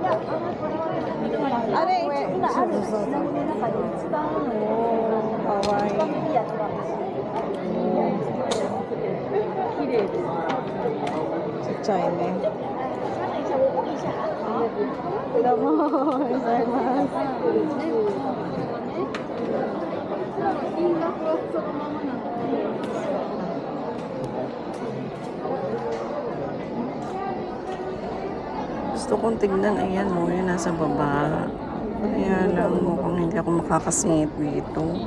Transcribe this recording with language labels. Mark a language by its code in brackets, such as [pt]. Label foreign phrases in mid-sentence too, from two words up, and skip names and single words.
[ja] あれ、今ある中で一番かわいい。綺麗です。ちっちゃいね。どうも、おはようございます。 [tl] Gusto kong tignan, ayan mo, yun nasa baba. Kaya lang mukhang hindi ako makakasingit dito.